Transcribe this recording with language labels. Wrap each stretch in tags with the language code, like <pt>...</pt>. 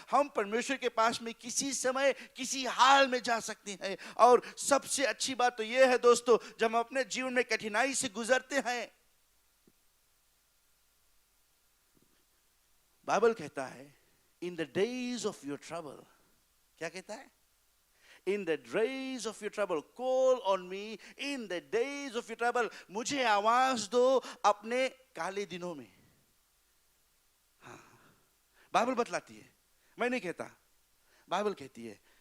<hi>हम परमेश्वर के पास में किसी समय, किसी हाल में जा सकते हैं। और सबसे अच्छी बात तो यह है दोस्तों, जब हम अपने जीवन में कठिनाई से गुजरते हैं, बाइबल कहता है</hi> <en>in the days of your trouble,</en> <hi>क्या कहता है?</hi> <en>In the days of your trouble, call on me in the days of your trouble.</en> <hi>मुझे आवाज दो अपने काले दिनों में। हाँ, बाइबल बतलाती है, मैं नहीं कहता, बाइबल कहती है।</hi>